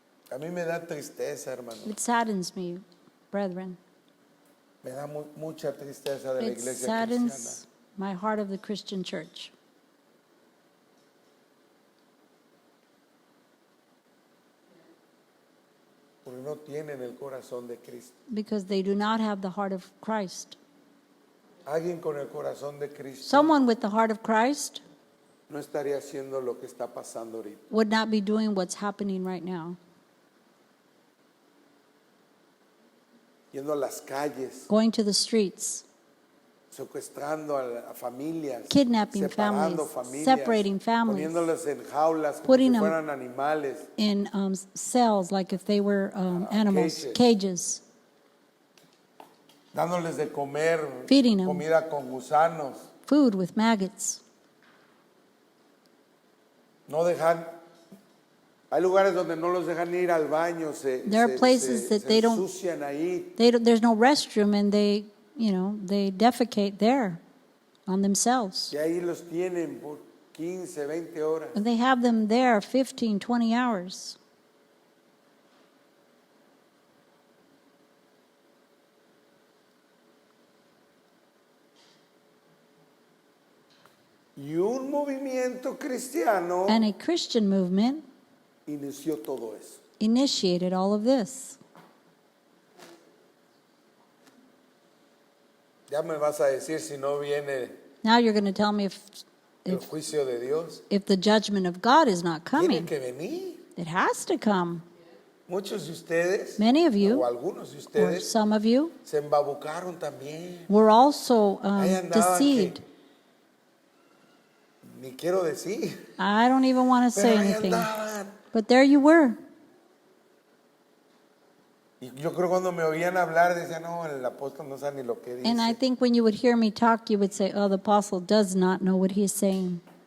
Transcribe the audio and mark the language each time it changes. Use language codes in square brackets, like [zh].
[es] A mí me da tristeza, hermano. [en] It saddens me, brethren. [es] Me da mucha tristeza de la [en] It [es] iglesia [en] saddens [es] cristiana. [en] my heart of the Christian church. [es] Porque no tienen el corazón de Cristo. [en] Because they do not have the heart of Christ. [es] Alguien con el corazón de Cristo [en] Someone with the heart of Christ [es] no estaría haciendo lo que está pasando ahorita. [en] would not be doing what's happening right now. [es] Yendo a las calles, [en] Going to the streets, [es] secuestrando a familias, [en] Kidnapping [es] separando [en] families, [es] familias, [en] separating families, [es] poniéndolas en jaulas como [en] putting them [es] fueran animales, [en] in cells like if they were animals, cages, [es] dándoles de comer [en] Feeding them. [es] comida con gusanos, [en] food with maggots. [es] no dejan. Hay lugares donde no los dejan ir al baño, [en] There are places that they don't- [es] ensucian ahí. [en] There's no restroom, and they defecate there on themselves. [es] Y ahí los tienen por 15, 20 horas. [en] And they have them there 15, 20 hours. [es] Y un movimiento cristiano [en] And a Christian movement [es] inició todo eso. [en] initiated all of this. [es] Ya me vas a decir si no viene [en] Now you're going to tell me [es] el juicio de Dios. [en] if the judgment of God is not [es] Tiene [en] coming. [es] que venir. [en] It has to come. [es] Muchos de ustedes, [en] Many of you, [es] o algunos de [en] or [es] ustedes, [en] some of you, [es] se embabucaron también. [en] were also [es] Ahí andaban [en] deceived. [es] que ni quiero decir, [en] I don't even want to say [es] pero ahí [en] anything. [es] andaban. [en] But there you were. [es] Y yo creo cuando me oían hablar, decían, no, el apóstol no sabe ni lo que dice. [en] And I think when you would hear me talk, you would say, oh, the apostle does not know what he's saying.